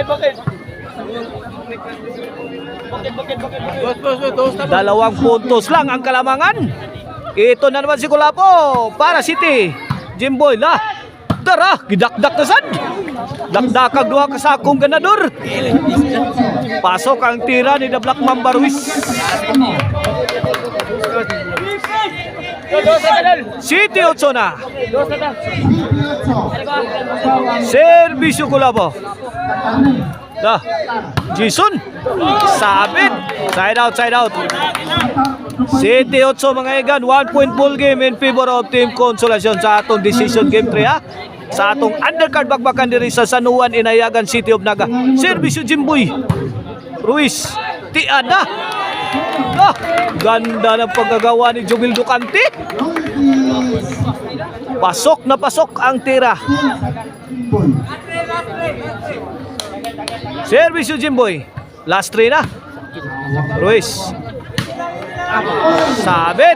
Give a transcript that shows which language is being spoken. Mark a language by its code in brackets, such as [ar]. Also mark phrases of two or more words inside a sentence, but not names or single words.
[tl] 2 puntos lang ang kalamangan. Ito na naman si Kulapo para City. [ceb] Jimboy la. Tara, gidakdak na sad. Dakdakag duha ka sakong ganador. [tl] Pasok ang tira ni The Black Mamba Ruiz. City 8 na. [ceb] Servisyo Kulapo. Dah, Jason. Sabit. [en] Side out. [ceb] City 8 mga igan. [en] 1 point ball game in favor of Team Consolacion [ceb] sa atong [en] decision game 3 ha. [ceb] Sa atong undercard bakbakan diri sa San Juan Inayagan City of Naga. Servisyo Jimboy. Ruiz. Tiada. [tl] Ganda ng paggagawa ni Jubil Ducante. Pasok na pasok ang tira. [ceb] Servisyo Jimboy. Last 3 na. Ruiz. Sabit.